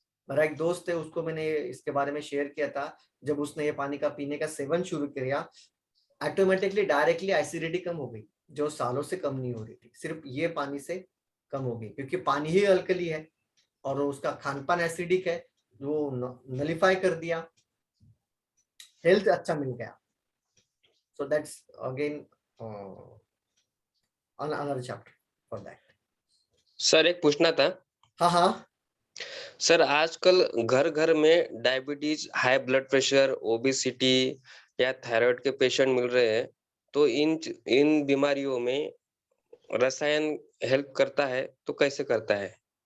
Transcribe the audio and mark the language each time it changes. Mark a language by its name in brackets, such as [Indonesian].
[Hindi] मेरा एक दोस्त है, उसको मैंने इसके बारे में शेयर किया था, जब उसने ये पानी का पीने का सेवन शुरू किया ऑटोमेटिकली डायरेक्टली एसिडिटी कम हो गई, जो सालों से कम नहीं हो रही थी, सिर्फ ये पानी से कम हो गई, क्योंकि पानी ही अल्कली है और उसका खान पान एसिडिक है, वो नलिफाई कर दिया, हेल्थ अच्छा मिल गया। [English] So that's again another chapter for that. [Hindi] Sir एक पूछना था। हाँ सर आजकल घर घर में diabetes, high blood pressure, obesity या थायराइड के पेशेंट मिल रहे हैं, तो इन बीमारियों में रसायन हेल्प करता है तो कैसे करता है?